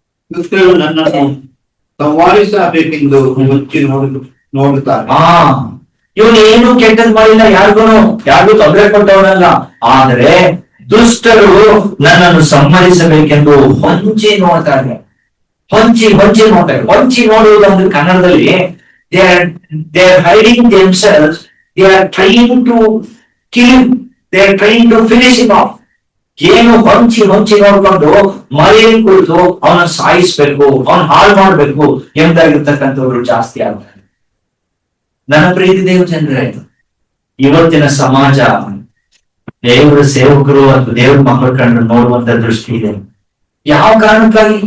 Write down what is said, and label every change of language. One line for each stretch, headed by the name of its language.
Kannada: ದುಷ್ಟರು ನನ್ನನ್ನು ಸಂವಾದಿಸಬೇಕೆಂದು ಮುಚ್ಚಿ ನೋಡುತ್ತಾರೆ. ಇವನು ಏನು ಕೆಟ್ಟದ್ ಮಾಡಿಲ್ಲ, ಯಾರಿಗೂ ತೊಂದರೆ ಕೊಟ್ಟವನಲ್ಲ, ಆದ್ರೆ ದುಷ್ಟರು ನನ್ನನ್ನು ಸಂಹರಿಸಬೇಕೆಂದು ಹೊಂಚಿ ನೋಡ್ತಾರೆ. ಹೊಂಚಿ ನೋಡ್ತಾರೆ. ಹೊಂಚಿ ನೋಡುವುದು ಅಂದ್ರೆ ಕನ್ನಡದಲ್ಲಿ
English: they are hiding themselves, they are trying to kill him, they are trying to finish him off.
Kannada: ಏನು ಹೊಂಚಿ ನೋಡ್ಕೊಂಡು ಮರೆಯಲ್ಲಿ ಕುಳಿತು ಅವನ ಸಾಯಿಸ್ಬೇಕು, ಅವನ ಹಾಳು ಮಾಡ್ಬೇಕು ಎಂಬುದಾಗಿರ್ತಕ್ಕಂಥವ್ರು ಜಾಸ್ತಿ ಆಗ್ತಾರೆ. ನನ್ನ ಪ್ರೀತಿ ದೇವ ಜನರೇ, ಇವತ್ತಿನ ಸಮಾಜ ದೇವರ ಸೇವಕರು ಅಥವಾ ದೇವ್ರ ಮಕ್ಕಳ ಕಂಡು ನೋಡುವಂತ ದೃಷ್ಟಿ ಇದೆ. ಯಾವ ಕಾರಣಕ್ಕಾಗಿ?